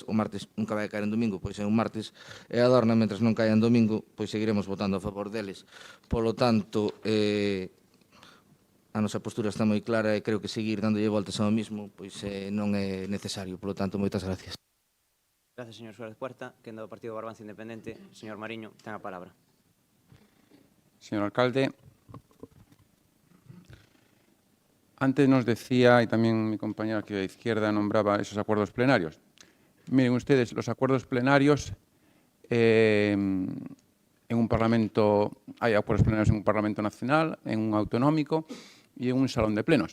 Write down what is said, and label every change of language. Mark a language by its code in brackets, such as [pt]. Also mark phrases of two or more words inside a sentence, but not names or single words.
[gl] O martes nunca vai caer en domingo, pois é un martes, e a Adorna, mentre non caia en domingo, pois seguiremos votando a favor deles. Polo tanto, a nosa postura está moi clara e creo que seguir dándolle voltas ao mismo pois non é necesario. Polo tanto, moitas gracias. Gracias, señor Suárez Puerta. Quenda do Partido Barbanza Independente, señor Mariño, ten a palabra. [es] Señor alcalde, antes nos decía, y también mi compañero aquí de la izquierda nombraba esos acuerdos plenarios. Miren ustedes, los acuerdos plenarios en un parlamento, hay acuerdos plenarios en un parlamento nacional, en un autonómico y en un salón de plenos.